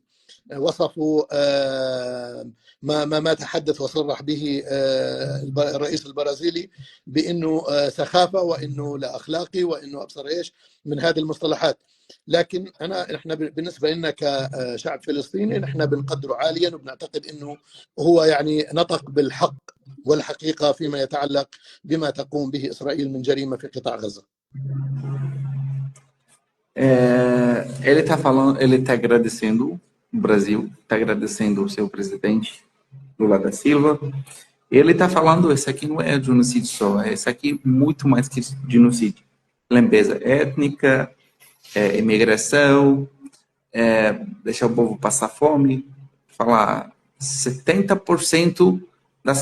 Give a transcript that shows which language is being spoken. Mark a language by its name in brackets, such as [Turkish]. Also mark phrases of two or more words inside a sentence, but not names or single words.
[Arabic] وصفوا ما تحدث وصرح به الرئيس البرازيلي بأنه سخافة وأنه لا أخلاقي وأنه أبصر إيش من هذه المصطلحات. لكن احنا بالنسبه لنا كشعب فلسطيني نحن بنقدره عاليا وبنعتقد انه هو يعني نطق بالحق والحقيقه فيما يتعلق بما تقوم به اسرائيل من جريمه في قطاع غزه. [Portuguese] Ele está falando, ele está agradecendo o Brasil, está agradecendo o seu presidente Lula da Silva. Ele está falando, esse aqui não é genocídio só, esse aqui muito mais que genocídio. Limpeza étnica, imigração, deixar o povo passar fome, falar 70% das